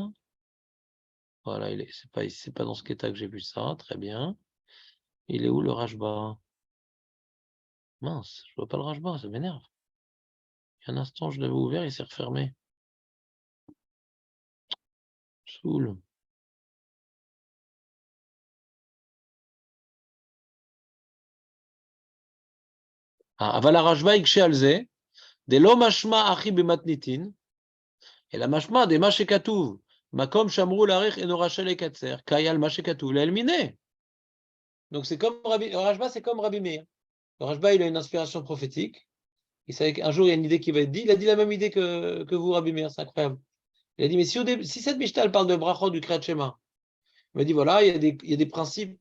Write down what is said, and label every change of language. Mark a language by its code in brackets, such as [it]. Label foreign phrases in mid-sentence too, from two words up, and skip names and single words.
[fr] Voilà, c'est pas dans ce qu'état que j'ai vu ça, très bien. Il est où le Rashba? Mince, je vois pas le Rashba, ça m'énerve. Il y a un instant, je l'avais ouvert, il s'est refermé. Soul. [he] אבל הרשב"א יקשה על זה, דלא משמע אחי במתניתין, אלא משמע דמה שכתוב, מקום שאמרו להאריך אינו רשאי לקצר, קאי על מה שכתוב לאל מיניה. [fr] Donc c'est comme le Rashba, c'est comme Rabbi Meir. Le Rashba, il a une inspiration prophétique. Il savait qu'un jour, il y a une idée qui va être dite. Il a dit la même idée que vous, Rabbi Meir, c'est incroyable. Il a dit, mais si cette Mishnah parle de brachot du [he] Kriyat Shema, [fr] il m'a dit, voilà, il y a des principes.